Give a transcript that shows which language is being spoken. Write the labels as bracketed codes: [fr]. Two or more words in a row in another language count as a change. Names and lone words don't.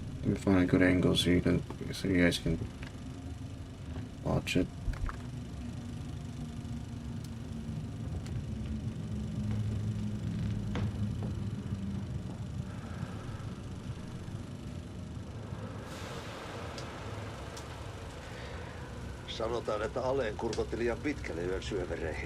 [en] me find a good angle so you guys can watch it. [fi] Sanotaan, että Aleen kurkotti liian pitkälle yön syövereihin.